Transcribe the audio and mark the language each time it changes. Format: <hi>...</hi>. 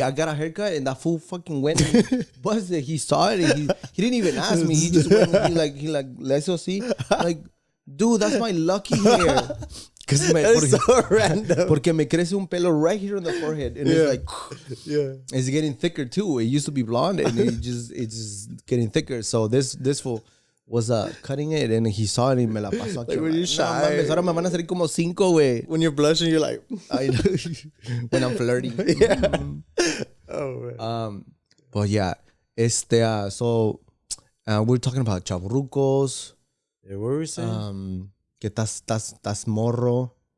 <en>I got a haircut and that fool fucking went and busted. He saw it and he didn't even ask me. He just went and he like let's go see. Like, dude, that's my lucky hair. It's so random.</en> <es>Porque me crece un pelo</es> <en>right here on the forehead and it's like it's getting thicker too. It used to be blonde and it's just getting thicker. So this fool was cutting it and he saw it and</en> <es>me la pasó aquí.</es> <en>Like, were you shy?</en> <es>No mames, ahora me van a salir como 5, güey.</es> <en>When you're blushing, you're like, I know. When I'm flirting. oh man. But yeah, so we're talking about chavorrucos, Yeah, what were we saying?</en> <es>que tas morro.</es>